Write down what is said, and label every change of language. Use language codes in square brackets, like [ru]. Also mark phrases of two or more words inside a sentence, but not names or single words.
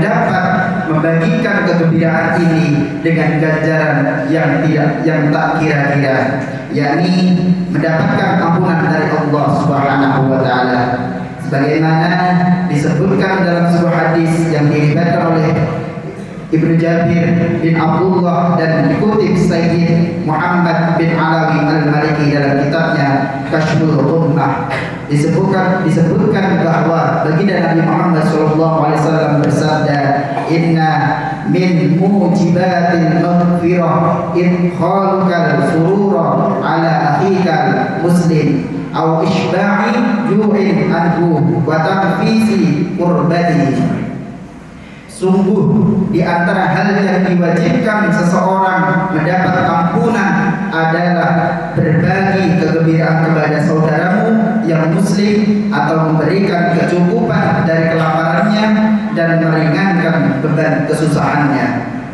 [id] dapat membagikan kegembiraan ini dengan ganjaran yang tak kira-kira, yakni mendapatkan ampunan dari Allah [ar] سبحانه وتعالى, [id] sebagaimana disebutkan dalam sebuah hadis yang diriwayatkan oleh Ibnu Jabir bin Abdullah dan dikutip Sayyid Muhammad bin Alawi al-Maliki dalam kitabnya Kashful Ghummah. Disebutkan bahwa baginda Nabi Muhammad SAW bersabda, [ar] "إن من موجبات المغفرة إدخالك السرور على أخيك المسلم أو إشباع جوع عنه وتنفيس كربته." [id] Sungguh di antara hal yang diwajibkan seseorang mendapat ampunan adalah berbagi kegembiraan kepada saudaramu yang muslim, atau memberikan kecukupan dari kelaparannya dan meringankan beban kesusahannya.